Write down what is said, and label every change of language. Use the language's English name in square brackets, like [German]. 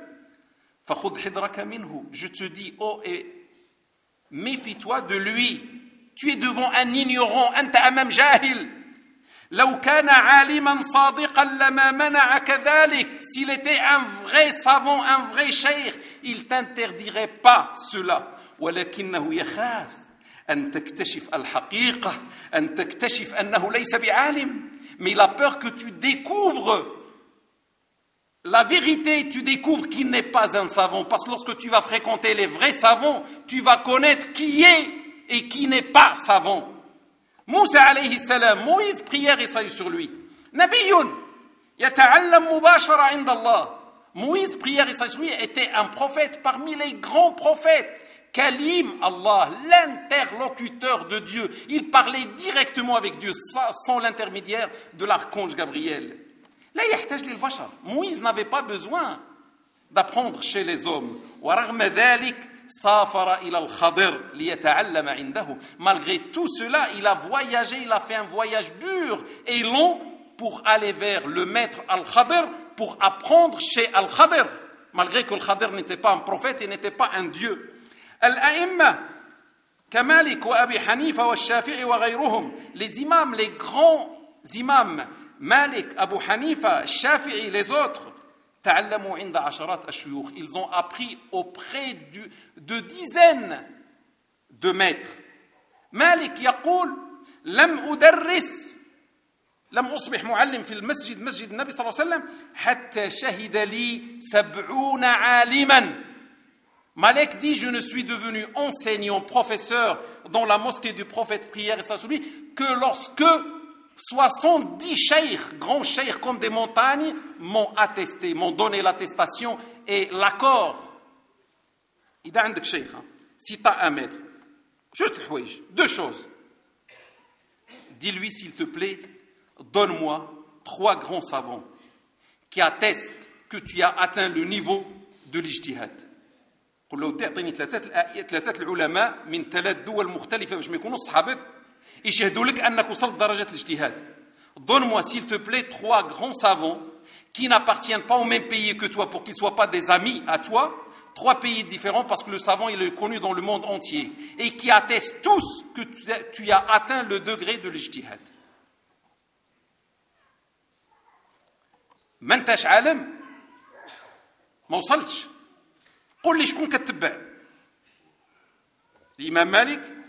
[Arabic] « Fakhud hidraka minhu [French] » Je te dis « Oh, et méfie-toi de lui. Tu es devant un ignorant, [Arabic] « Anta amam jahil » لو كان عالما صادقا لما منع كذلك. [French] S'il était un vrai savant, un vrai cheikh, il t'interdirait pas cela. [Arabic] ولكنه يخاف ان تكتشف الحقيقه, ان تكتشف انه ليس بعالم. [French] Mais il a peur que tu découvres la vérité, tu découvres qu'il n'est pas un savant. Parce que lorsque tu vas fréquenter les vrais savants, tu vas connaître qui est et qui n'est pas savant. [Arabic] موسى عليه السلام [French] موسى prière et salut sur lui. [Arabic] نبي يتعلم مباشرة عند الله. [French] موسى prière et salut sur lui était un prophète parmi les grands prophètes. [Arabic] كليم الله, [French] l'interlocuteur de Dieu. Il parlait directement avec Dieu sans l'intermédiaire de l'archange Gabriel. [Arabic] لا يحتاج للبشر. [French] موسى n'avait pas besoin d'apprendre chez les hommes. [Arabic] ورغم ذلك سافر إلى الخضر ليتعلم عنده. [French] Malgré tout cela, il a voyagé, il a fait un voyage dur et long pour aller vers le maître Al-Khadr, pour apprendre chez Al-Khadr, malgré que Al-Khadr n'était pas un prophète et n'était pas un dieu. [Arabic] Al-A'imma, Kamalik wa Abi Hanifa wa Shafi'i wa ghayruhum, [French] les imams, les grands imams, Malik, Abu Hanifa, Shafi'i, les autres, [Arabic] تعلموا عند عشرات الشيوخ. [French] Ils ont appris auprès de dizaines de maîtres. [Arabic] مالك يقول لم أدرس لم أصبح معلم في المسجد مسجد النبي صلى الله عليه وسلم حتى شهد لي 70 عالما. [French] مالك dit je ne suis devenu enseignant professeur dans la mosquée du prophète prière et salut sur lui que lorsque 70 cheikhs, grands cheikhs comme des montagnes, m'ont attesté, m'ont donné l'attestation et l'accord. Il y a un cheikh, si tu as un maître, juste deux choses. Dis-lui, s'il te plaît, donne-moi trois grands savants qui attestent que tu as atteint le niveau de l'ijtihad. Il y a trois ulama de trois pays différents, je ne connais pas les [Arabic] يشهدوا لك أنك وصلت درجة الاجتهاد. [French] Donne-moi s'il te plaît trois grands savants qui n'appartiennent pas au même pays que toi pour qu'ils ne soient pas des amis à toi, trois pays différents parce que le savant il est connu dans le monde entier et qui attestent tous que tu as atteint le degré de l'ijtihad. [Arabic] من تاش عالم ما وصلتش قل لي شكون كتبع الإمام مالك.